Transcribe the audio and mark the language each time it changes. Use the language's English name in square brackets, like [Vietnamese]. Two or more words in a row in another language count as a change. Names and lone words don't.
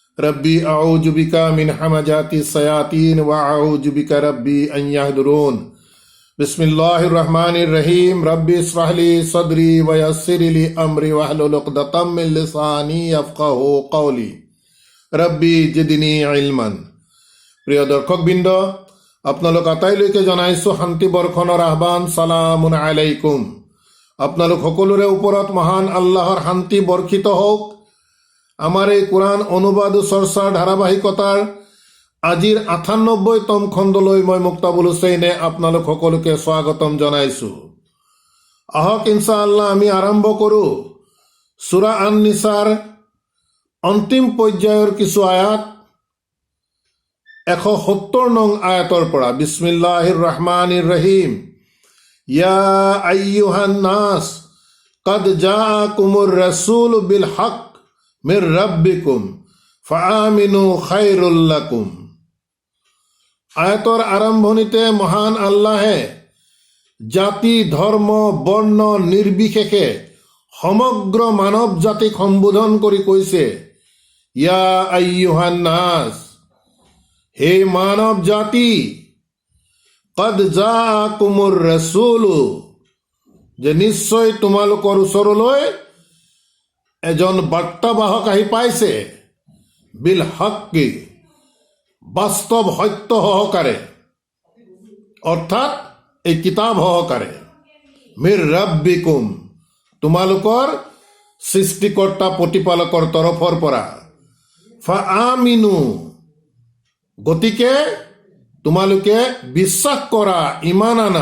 [Arabic] ربي أعوذ بك من همزات الشياطين و أعوذ بك ربي أن يحضرون. بسم الله الرحمن الرحيم. ربي اشرح لي صدري و يسر لي أمري واحلل عقدة من لساني يفقهوا قولي. ربي زدني علما. [Assamese] প্ৰিয় দৰ্শকবৃন্দ, আপোনালোক আটাইলৈকে জনাইছোঁ শান্তি বৰ্ষণৰ আহ্বান। [Arabic] سلام عليكم. [Assamese] আপোনালোক সকলোৰে ওপৰত মহান আল্লাহৰ শান্তি বৰ্ষিত হওক। আমাৰ এই কোৰআন অনুবাদ চৰ্চাৰ ধাৰাবাহিকতাৰ আজিৰ ৯৮তম খণ্ডলৈ মই মুক্তাবুল হুছেইনে আপোনালোক সকলোকে স্বাগতম জনাইছোঁ। আহক ইনশাআল্লাহ আমি আৰম্ভ কৰোঁ সূৰা আন-নিছাৰ অন্তিম পৰ্যায়ৰ কিছু আয়াত ১৭০ নং আয়াতৰ পৰা। [Arabic] بسم الله الرحمن الرحيم يا أيها الناس قد جاءكم الرسول بالحق من ربكم فآمنوا خير لكم। [Assamese] আয়াতৰ আৰম্ভণিতে মহান আল্লাহে জাতি ধৰ্ম বৰ্ণ নিৰ্বিশেষে সমগ্ৰ মানৱ জাতিক সম্বোধন কৰি কৈছে, [Arabic] يا أيها الناس, [Assamese] হে মানৱ জাতি, [Arabic] قد جاءكم الرسول, [Assamese] যে নিশ্চয় তোমালোকৰ ওচৰলৈ এজন বাৰ্তাবাহক আহি পাইছে, [Arabic] بالحق, [Assamese] বাস্তৱ সত্য সহকাৰে, অৰ্থাৎ এই কিতাপ সহকাৰে, [Arabic] من ربكم, [Assamese] তোমালোকৰ সৃষ্টিকৰ্তা প্ৰতিপালকৰ তৰফৰ পৰা, ফাআমিনু, গতিকে তোমালোকে বিশ্বাস কৰা, ইমান আনা।